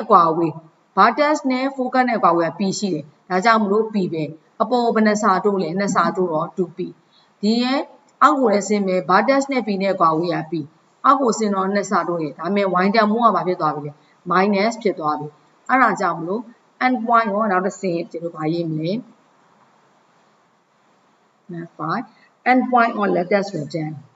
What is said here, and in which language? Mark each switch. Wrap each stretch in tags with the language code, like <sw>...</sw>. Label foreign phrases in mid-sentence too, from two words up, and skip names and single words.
<my>ကွာအဝေး vertex နဲ့ focus နဲ့အကွာအဝေးက p ရှိတယ်ဒါကြောင့်မလို့ p ပဲအပေါ်ကိုဘယ်နှဆတိုးလဲ2ဆတိုးတော့ 2p ဒီရဲ့အောက်ကိုလည်းဆင်းမယ် vertex နဲ့ p နဲ့အကွာအဝေးက p အောက်ကိုဆင်းတော့2ဆတိုးတယ်ဒါပေမဲ့ y တန်ဖိုးကဘာဖြစ်သွားပြီလဲ minus ဖြစ်သွားပြီအဲ့ဒါကြောင့်မလို့</my> <en>end point</en> <my>ကိုနောက်တစ်ဆင့်ကျွန်တော်ဘာရေးမလဲ</my> <en>end point on lattice rectangle</en>